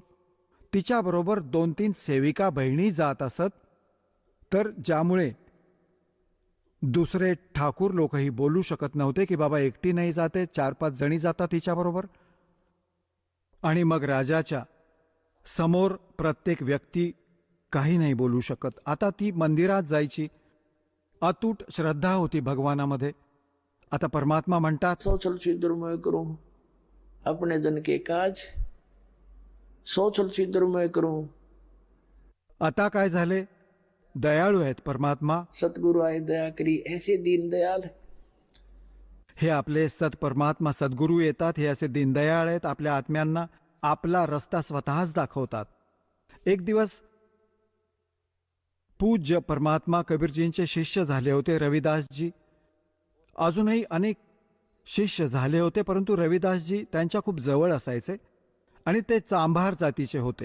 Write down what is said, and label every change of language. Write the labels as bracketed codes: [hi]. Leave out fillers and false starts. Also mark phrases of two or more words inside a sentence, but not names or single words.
[mr] तिच्याबरोबर 2-3 सेविका बहिणी जात असत, तर ज्यामुळे दुसरे ठाकूर लोकही बोलू शकत नव्हते की बाबा एकटी नाही जाते, 4-5 जणी जातात तिच्याबरोबर. आणि मग राजाच्या समोर प्रत्येक व्यक्ती काही नाही बोलू शकत. आता ती मंदिरात जायची, अतूट श्रद्धा होती भगवानामध्ये. आता परमात्मा म्हणतात, [hi] सोचल सिद्धर्मय करूं अपने जन के काज, सोचल सिद्धर्मय करूं. [mr] आता काय झाले? दयाळू आहेत परमात्मा. [hi] सतगुरु आए दया करी ऐसे दीन दयाल. [mr] हे आपले सत परमात्मा सद्गुरू येतात, हे असे दीनदयाळ आहेत. आपल्या आत्म्यांना आपला रस्ता स्वतःच दाखवतात. एक दिवस पूज्य परमात्मा कबीरजींचे शिष्य झाले होते रविदासजी. अजूनही अनेक शिष्य झाले होते, परंतु रविदासजी त्यांच्या खूप जवळ असायचे आणि ते चांभार जातीचे होते.